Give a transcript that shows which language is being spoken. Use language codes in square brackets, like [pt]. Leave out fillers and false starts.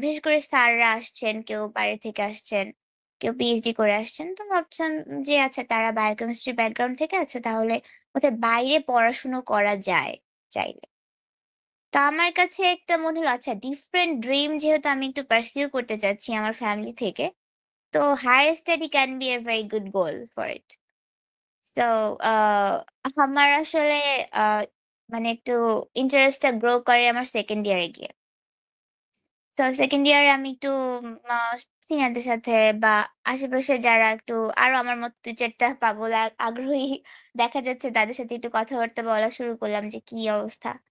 [bn] বিশেষ করে স্যাররা আসছেন, কেউ বাইরে থেকে আসছেন, কেউ পিএইচডি করে আসছেন। তো ভাবছিলাম যে আচ্ছা তারা বায়োকেমিস্ট্রি ব্যাকগ্রাউন্ড থেকে আছে তাহলে বোধহয় বাইরে পড়াশুনো করা যায় চাইলে। তো আমার কাছে একটা মনে হলো আচ্ছা ডিফারেন্ট ড্রিম যেহেতু আমি একটু পারসিউ করতে চাচ্ছি আমার ফ্যামিলি থেকে। [en] তো higher study can be a very good goal for it. [bn] So আ আমার আসলে আ মানে একটু ইন্টারেস্টটা গ্রো করে আমার 2nd ইয়ারে গিয়ে। তো 2nd ইয়ারে আমি একটু আ সিনিয়রদের সাথে বা আশেপাশে যারা একটু আরো আমার মতো ২-৪ টা পাগল আগ্রহী দেখা যাচ্ছে তাদের সাথে একটু কথাবার্তা বলা শুরু করলাম যে কি অবস্থা।